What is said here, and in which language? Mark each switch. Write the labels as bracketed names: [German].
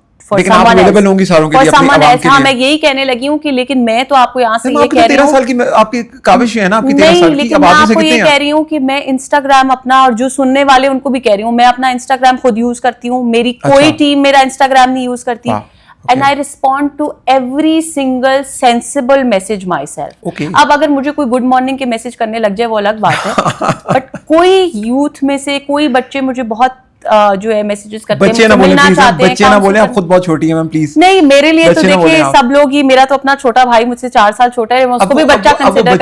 [Urdu] لیکن آپ اویلیبل ہوں گی ساروں کے لیے اپنی عوام کے لیے. میں یہی کہنے لگی ہوں کہ لیکن میں تو آپ کو یہاں سے یہ کہہ رہی ہوں 13 سال کی آپ کی کاوش ہے نا, آپ کی 13 سال کی. میں آپ کو یہ کہہ رہی ہوں کہ میں انسٹاگرام اپنا, اور جو سننے والے ان کو بھی کہہ رہی ہوں, میں اپنا انسٹاگرام خود یوز کرتی ہوں, میری کوئی ٹیم میرا انسٹاگرام نہیں یوز کرتی. [English] And I respond to every single sensible message myself. [Urdu] اب اگر مجھے کوئی گڈ مارننگ کے میسج کرنے لگ جائے وہ الگ بات ہے, بٹ کوئی یوتھ میں سے کوئی بچے مجھے بہت جو ہے میسیجز کرتے ہیں, ملنا چاہتے ہیں. بچے نہ بولیں, آپ خود بہت چھوٹی ہیں میم پلیز. نہیں میرے لیے تو دیکھیں سب لوگ ہی, میرا تو اپنا چھوٹا بھائی مجھ سے 4 سال چھوٹا ہے, میں اس کو بھی بچہ کنسیڈر کرتی